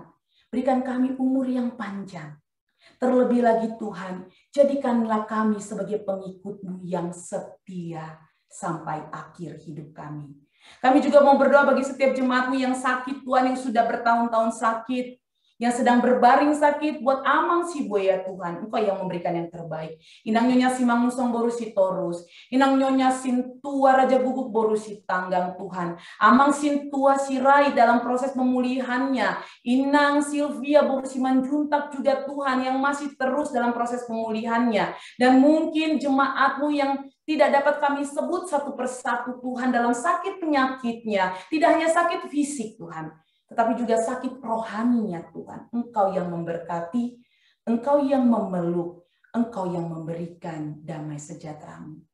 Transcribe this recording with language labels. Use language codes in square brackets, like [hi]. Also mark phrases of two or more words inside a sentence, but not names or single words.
[id] Berikan kami umur yang panjang. Terlebih lagi Tuhan, jadikanlah kami sebagai pengikut-Mu yang setia sampai akhir hidup kami. Kami juga mau berdoa bagi setiap jemaat-Mu yang sakit Tuhan, yang sudah bertahun-tahun sakit, yang sedang berbaring sakit, buat amang si boya Tuhan, Engkau yang memberikan yang terbaik. Inang nyonya si mangusong boru si torus, inang nyonya sin tua raja guguk boru si tanggang Tuhan, amang sin tua si rai dalam proses pemulihannya, inang Silvia boru si manjuntak juga Tuhan yang masih terus dalam proses pemulihannya, dan mungkin jemaat-Mu yang tidak dapat kami sebut satu persatu Tuhan dalam sakit penyakitnya, tidak hanya sakit fisik Tuhan, tetapi juga sakit rohaninya Tuhan. Engkau yang memberkati, Engkau yang memeluk, Engkau yang memberikan damai sejahtera-Mu.